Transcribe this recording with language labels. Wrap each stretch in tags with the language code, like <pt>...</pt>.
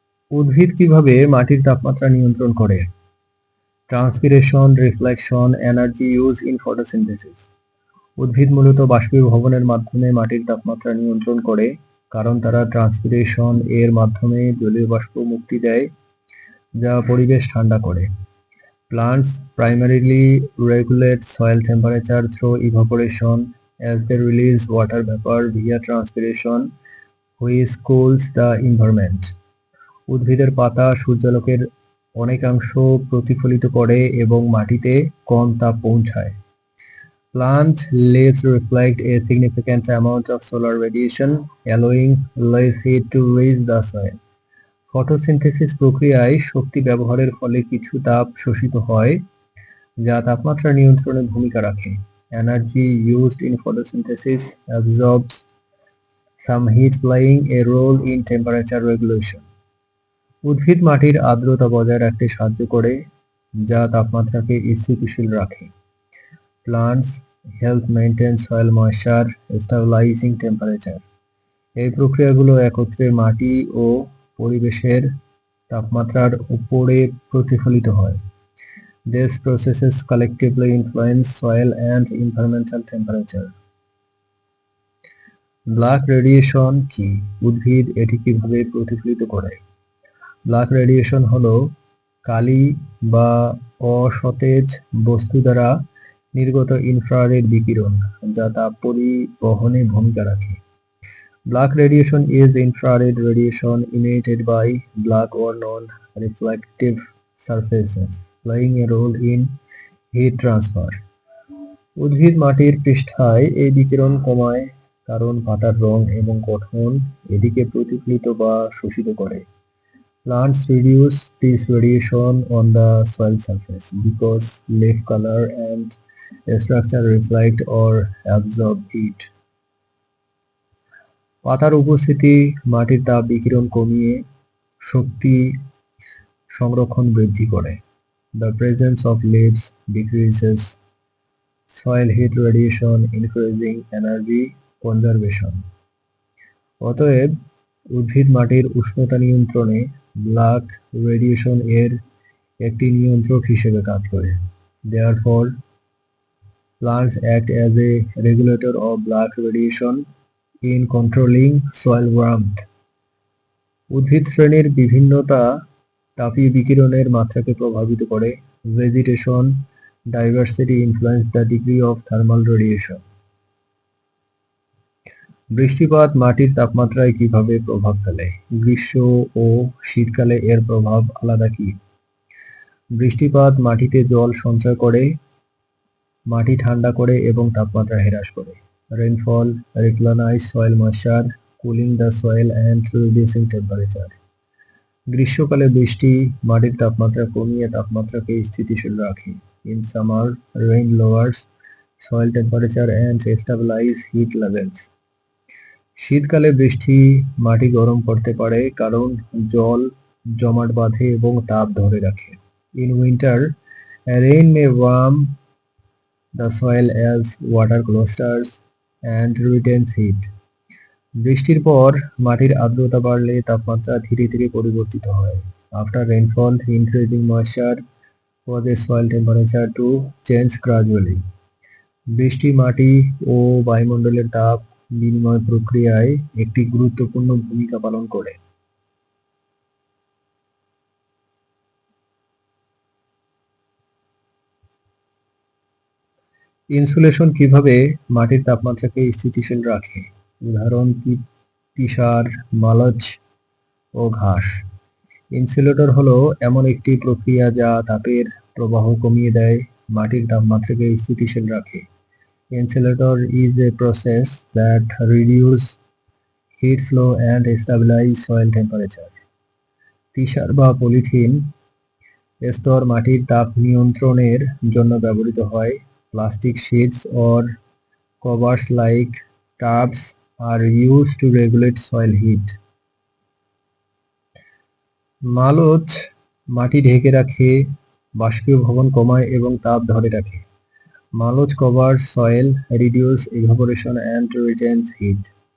<bn>উদ্ভিদ কিভাবে মাটির তাপমাত্রা নিয়ন্ত্রণ করে?</bn> <en>Transpiration, reflection, energy use in photosynthesis.</en> <bn>উদ্ভিদ মূলত বাষ্পীভবনের মাধ্যমে মাটির তাপমাত্রা নিয়ন্ত্রণ করে, কারণ তারা ট্রান্সপিরেশন এর মাধ্যমে জলীয় বাষ্প মুক্তি দেয়, যা পরিবেশ ঠান্ডা করে।</bn> <en>Plants primarily regulate soil temperature through evaporation, as they release water vapor via transpiration, which cools the environment.</en> <bn>উদ্ভিদের পাতা সূর্যালোকের অনেকাংশ প্রতিফলিত করে এবং মাটিতে কম তাপ পৌঁছায়।</bn> <en>Plant leaves reflect a significant amount of solar radiation, allowing less heat to reach the soil.</en> <bn>Photosynthesis প্রক্রিয়ায় শক্তি ব্যবহারের ফলে কিছু তাপ শোষিত হয়, যা তাপমাত্রা নিয়ন্ত্রণে ভূমিকা রাখে।</bn> <en>Energy used in photosynthesis absorbs some heat, playing a role in temperature regulation.</en> <bn>উদ্ভিদ মাটির আর্দ্রতা বজায় রাখতে সাহায্য করে, যা তাপমাত্রাকে স্থিতিশীল রাখে।</bn> <en>Plants help maintain soil moisture, stabilizing temperature.</en> <bn>এই প্রক্রিয়াগুলো একত্রে মাটি ও পরিবেশের তাপমাত্রার উপরে প্রতিফলিত হয়।</bn> <en>These processes collectively influence soil and environmental temperature.</en> <bn>Black radiation কি? উদ্ভিদ এটি কিভাবে প্রতিফলিত করে? ব্ল্যাক রেডিয়েশন হলো কালি বা অসতেজ বস্তু দ্বারা নির্গত ইনফ্রারেড বিকিরণ, যা তাপ পরিবহনে ভূমিকা রাখে।</bn> <en>Black radiation is infrared radiation emitted by black or non-reflective surfaces, playing a role in heat transfer.</en> <bn>উদ্ভিদ মাটির পৃষ্ঠায় এই বিকিরণ কমায়, কারণ পাতার রং এবং গঠন এটিকে প্রতিফলিত বা শোষিত করে।</bn> <en>Plants reduce this radiation on the soil surface because leaf color and structure reflect or absorb heat.</en> <bn>পাতার উপস্থিতি মাটির তাপ বিকিরণ কমিয়ে শক্তি সংরক্ষণ বৃদ্ধি করে।</bn> <en>The presence of leaves decreases soil heat radiation, increasing energy conservation.</en> <bn>অতএব উদ্ভিদ মাটির উষ্ণতা নিয়ন্ত্রণে ব্ল্যাক রেডিয়েশন এর একটি নিয়ন্ত্রক হিসেবে কাজ করে।</bn> <en>Therefore, plants act as a regulator of black radiation in controlling soil warmth.</en> <bn>উদ্ভিদ শ্রেণীর বিভিন্নতা তাপীয় বিকিরণের মাত্রাকে প্রভাবিত করে।</bn> <en>Vegetation diversity influence the degree of thermal radiation.</en> <bn>বৃষ্টিপাত মাটির তাপমাত্রায় কিভাবে প্রভাব ফেলে? গ্রীষ্ম ও শীতকালে এর প্রভাব আলাদা কি? বৃষ্টিপাত মাটিতে জল সঞ্চয় করে, মাটি ঠান্ডা করে এবং তাপমাত্রা হ্রাস করে।</bn> <en>Rainfall replenish soil moisture, cooling the soil and reducing temperature.</en> <bn>গ্রীষ্মকালে বৃষ্টি মাটির তাপমাত্রা কমিয়ে তাপমাত্রাকে স্থিতিশীল রাখে।</bn> <en>In summer, rain lowers soil temperature and stabilize heat levels.</en> <bn>শীতকালে বৃষ্টি মাটি গরম করতে পারে, কারণ জল জমাট বাঁধে এবং তাপ ধরে রাখে।</bn> <en>In winter, rain may warm the soil as water clusters and retains heat.</en> <bn>বৃষ্টির পর মাটির আর্দ্রতা বাড়লে তাপমাত্রা ধীরে ধীরে পরিবর্তিত হয়।</bn> <en>After rainfall, increasing moisture causes soil temperature to change gradually.</en> <bn>বৃষ্টি মাটি ও বায়ুমণ্ডলের তাপ বিনিময় প্রক্রিয়ায় একটি গুরুত্বপূর্ণ ভূমিকা পালন করে। ইনসুলেশন কিভাবে মাটির তাপমাত্রাকে স্থিতিশীল রাখে? উদাহরণ তিসার, মালচ ও ঘাস। ইনসুলেটর হলো এমন একটি প্রক্রিয়া যা তাপের প্রবাহ কমিয়ে দেয়, মাটির তাপমাত্রাকে স্থিতিশীল রাখে।</bn> <en>Insulator is a process that reduces heat flow and stabilize soil temperature.</en> <bn>তিসার বা পলিথিন স্তর মাটির তাপ নিয়ন্ত্রণের জন্য ব্যবহৃত হয়।</bn> <en>Plastic sheets or covers like tarps are used to regulate soil heat.</en> <bn>Mulch মাটি ঢেকে রাখে, বাষ্পীভবন কমায় এবং তাপ ধরে রাখে।</bn> <en>Mulch covers soil, reduces evaporation and retains heat.</en>